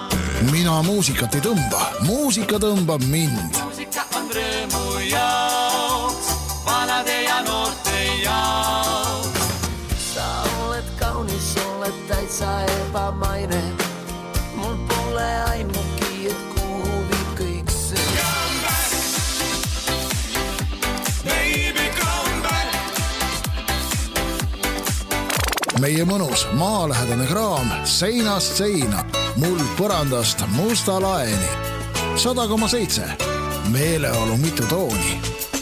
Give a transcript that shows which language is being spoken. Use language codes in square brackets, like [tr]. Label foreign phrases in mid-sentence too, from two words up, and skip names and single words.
[et] mina muusikat ei tõmba, muusika tõmbab mind. muusika on rõõmu jaoks, vanade ja noorte jaoks. Sa oled kaunis, oled täitsa ebamaine. Mul pole aimugi, et kuhu viib kõik see. [en] Come back, baby, come back. [et] meie mõnus maalähedane kraam seinast seina, muld põrandast musta laeni. 100,7 meeleolu mitu tooni.